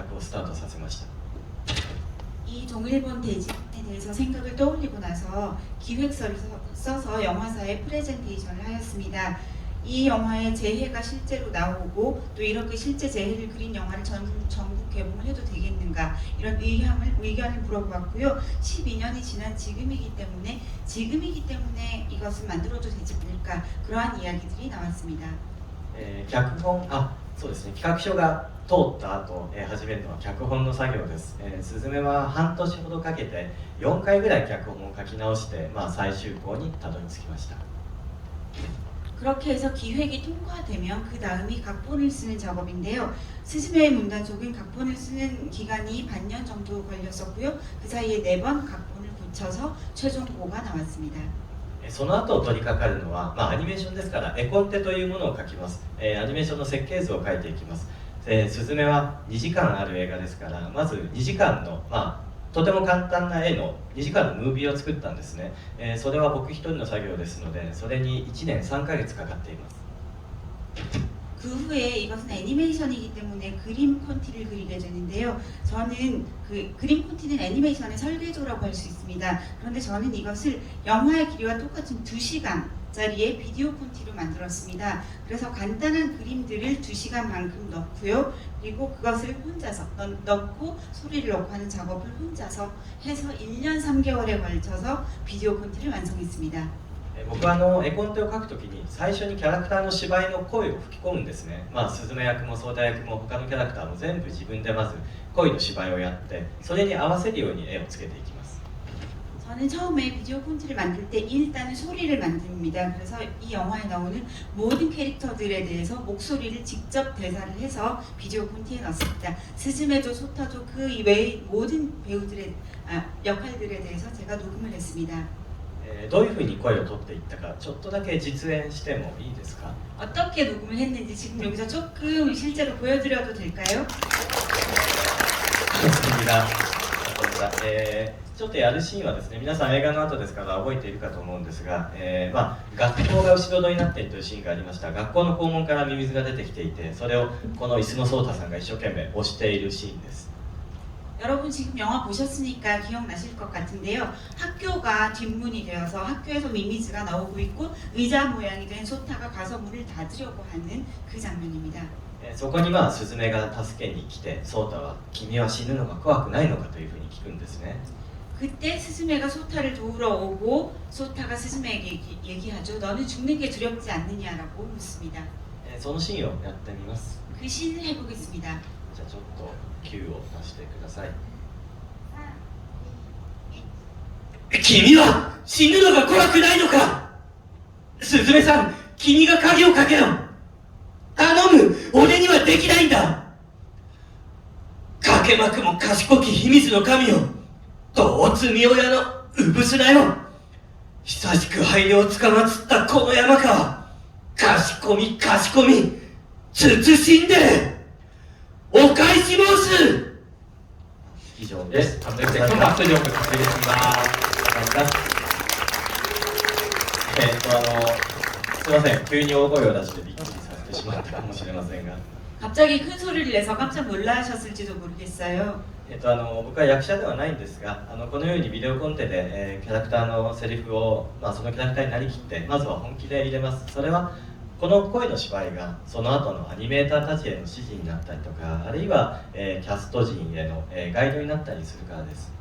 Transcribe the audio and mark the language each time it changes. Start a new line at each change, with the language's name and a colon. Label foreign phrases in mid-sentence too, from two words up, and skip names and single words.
Korean: 이 동일본 대지진에 대해서 생각을 떠올리고 나서 기획서를 써서 영화사에 프레젠테이션을 하였습니다. 이 영화의 재해가 실제로 나오고 또 이렇게 실제 재해를 그린 영화를 전국 개봉을 해도 되겠는가 이런 의견을 물어보았고요. 12년이 지난 지금이기 때문에 이것을 만들어도 되지 않을까 그러한 이야기들이 나왔습니다.
Japanese: 脚本そうですね、企画書が通った後、始めるのは脚本の作業です。すずめは半年ほどかけて4回ぐらい脚本を書き直して、最終稿にたどり着きました。
Korean: 그렇게 해서 기획이 통과되면 그 다음이 각본을 쓰는 작업인데요. 스즈메의 문단속은 각본을 쓰는 기간이 반년 정도 걸렸었고요. 그 사이에 4번 각본을 고쳐서 최종고가 나왔습니다.
Japanese: その後取り掛かるのは、アニメーションですから絵コンテというものを書きます。アニメーションの設計図を書いていきます。すずめは2時間ある映画ですから、まず2時間の、とても簡単な絵の2時間のムービーを作ったんですね。それは僕一人の作業ですので、それに1年3ヶ月かかっています。
Korean: 그 후에 이것은 애니메이션이기 때문에 그림 콘티를 그리게 되는데요. 저는 그 그림 콘티는 애니메이션의 설계도라고 할 수 있습니다. 그런데 저는 이것을 영화의 길이와 똑같은 2시간짜리의 비디오 콘티로 만들었습니다. 그래서 간단한 그림들을 2시간만큼 넣고요. 그리고 그것을 혼자서 넣고 소리를 넣고 하는 작업을 혼자서 해서 1년 3개월에 걸쳐서 비디오 콘티를 완성했습니다.
Japanese: 僕は絵コンテを書くときに最初にキャラクターの芝居の声を吹き込むんですね。スズメ役もソーダ役も他のキャラクターも全部自分でまず声の芝居をやってそれに合わせるように絵をつけていきます。
Korean: 저는 처음에 비디오 콘티를 만들 때 일단은 소리를 만듭니다. 그래서 이 영화에 나오는 모든 캐릭터들에 대해서 목소리를 직접 대사를 해서 비디오 콘티에 넣습니다. 스즈메도 소타도 그 이외의 모든 배우들의 역할들에 대해서 제가 녹음을 했습니다.
Japanese: どういうふうに声を取っていったかちょっとだけ実演してもいいですか？
Korean: 어떻게 녹음을 했는지 지금 여기서 조금 실제로 보여드려도 될까요? 좋습니다.
Japanese: ちょっとやるシーンはですね、皆さん映画の後ですから覚えているかと思うんですが、学校が後ろ戸になっているというシーンがありました。学校の校門からミミズが出てきていて、それをこの椅子のソータさんが一生懸命押しているシーンです。
Korean: 여러분 지금 영화 보셨으니까 기억나실 것 같은데요. 학교가 뒷문이 되어서 학교에서 미미즈가 나오고 있고 의자 모양이 된 소타가 가서 문을 닫으려고 하는 그 장면입니다.
Japanese: そこにスズメが助けに来て、ソータは君は死ぬのが怖くないのかというふうに聞くんですね。
Korean: 그때 스즈메가 소타를 도우러 오고 소타가 스즈메에게 얘기하죠. 너는 죽는 게 두렵지 않느냐라고 묻습니다.
Japanese: そのシーンをやってみます。
Korean: 그 씬을 해보겠습니다.
Japanese: じゃあちょっと Q を出してください。君は死ぬのが怖くないのか？スズメさん、君が鍵をかけろ。頼む、俺にはできないんだ。かけまくも賢き秘密の神よ。どう罪親のうぶすなよ。久しく灰をつかまつったこの山か。賢み、慎んで。お返し申す。以上です。
Korean: 감독님 큰 박수 좀 부탁드리겠습니다. 감사합니다.
Japanese: すいません、急に大声を出してびっくりさせてしまったかもしれませんが、
Korean: 갑자기 큰 소리를 내서 깜짝 놀라셨을지도 모르겠어요.
Japanese: 僕は役者ではないんですが、このようにビデオコンテで、キャラクターのセリフを、そのキャラクターになりきってまずは本気で入れます。それは この声の芝居がその後のアニメーターたちへの指示になったりとか、あるいは、キャスト陣への、ガイドになったりするからです。